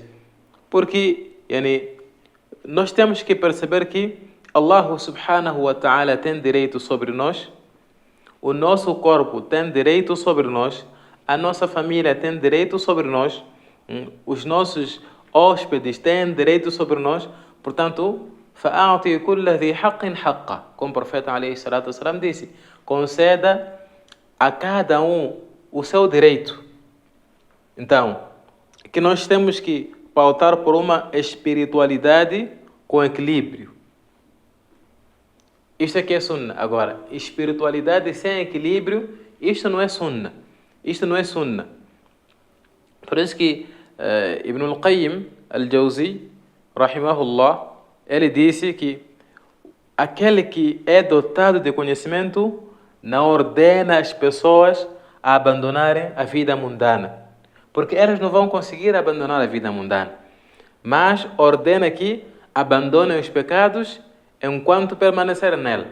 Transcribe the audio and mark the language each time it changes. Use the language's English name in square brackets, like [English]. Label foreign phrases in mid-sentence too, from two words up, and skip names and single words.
[Portuguese] Porque nós temos que perceber que [Arabic] الله سبحانه وتعالى [Portuguese] tem direito sobre nós, o nosso corpo tem direito sobre nós, a nossa família tem direito sobre nós, os nossos hóspedes têm direito sobre nós. Portanto, [Arabic] فَأَعْطِي كُلَّ ذِي حَقٍّ حَقَّ, [Portuguese] como o profeta [Arabic] عليه الصلاة والسلام [Portuguese] disse, conceda a cada um o seu direito. Então, que nós temos que pautar por uma espiritualidade com equilíbrio. Isto aqui é sunnah. Agora, espiritualidade sem equilíbrio, isto não é sunnah. Isto não é sunnah. Por isso que Ibn al-Qayyim al-Jawzi, rahimahullah, ele disse que aquele que é dotado de conhecimento não ordena as pessoas a abandonarem a vida mundana, porque elas não vão conseguir abandonar a vida mundana, mas ordena que abandonem os pecados enquanto permanecerem nela.